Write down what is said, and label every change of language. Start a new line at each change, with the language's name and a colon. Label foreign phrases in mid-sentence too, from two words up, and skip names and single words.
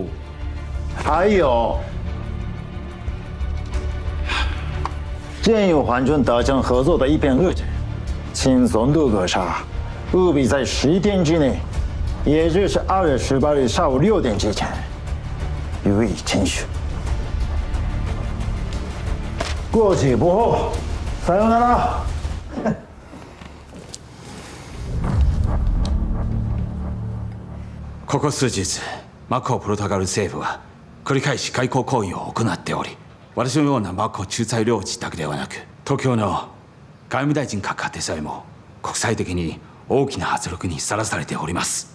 Chinese: 还有，建议皇军达成合作的一篇日程，请总督阁下务必在10天之内也就是2月18日下午6点之前予以签署。过期不候，
Japanese: さようなら。ここ数日、マカオポルトガル政府は繰り返し外交行為を行っており、私のようなマカオ仲裁領事だけではなく、東京の外務大臣閣下でさえも国際的に大きな圧力にさらされております。